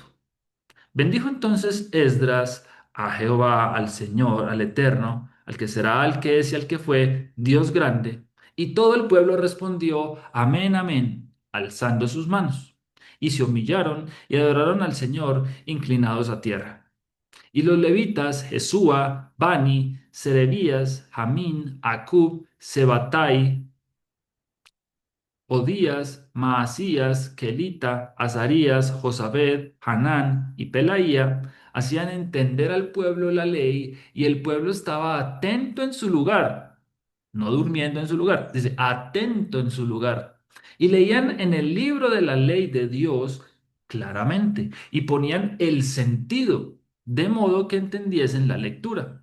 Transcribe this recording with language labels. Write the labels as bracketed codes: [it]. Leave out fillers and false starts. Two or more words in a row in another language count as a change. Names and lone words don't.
[es] Bendijo entonces Esdras a Jehová, al Señor, al Eterno, al que será, al que es y al que fue, Dios grande. Y todo el pueblo respondió, Amén, amén, alzando sus manos. Y se humillaron y adoraron al Señor, inclinados a tierra. Y los levitas, Jesúa, Bani, Serebías, Jamín, Acub, Sebatai, Odías, Maasías, Kelita, Azarías, Josabed, Hanán y Pelaía hacían entender al pueblo la ley y el pueblo estaba atento en su lugar, no durmiendo en su lugar, dice atento en su lugar. Y leían en el libro de la ley de Dios claramente y ponían el sentido, de modo que entendiesen la lectura.